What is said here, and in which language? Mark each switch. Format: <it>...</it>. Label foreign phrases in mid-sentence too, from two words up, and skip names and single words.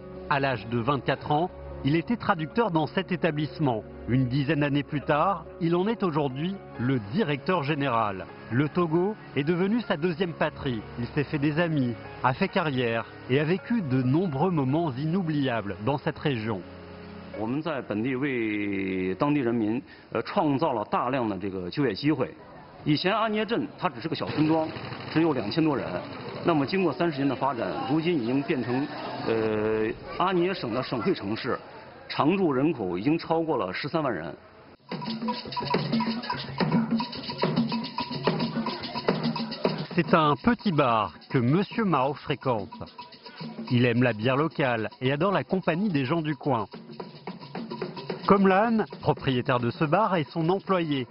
<fr>À l'âge de 24 ans, il était traducteur dans cet établissement. Une dizaine d'années plus tard, il en est aujourd'hui le directeur général. Le Togo est devenu sa deuxième patrie. Il s'est fait des amis, a fait carrière et a vécu de nombreux moments inoubliables dans cette région.</fr> <zh>我们在本地为当地人民创造了大量的这个就业机会。以前阿捏镇它只是个小村庄，只有2000多人。那么经过30年的发展，如今已经变成阿捏省的省会城市，常住人口已经超过了13万人。</zh> <fr>C'est un petit bar que Monsieur Mao fréquente. Il aime la bière locale et adore la compagnie des gens du coin. Komlan, propriétaire de ce bar, est son employé.</fr>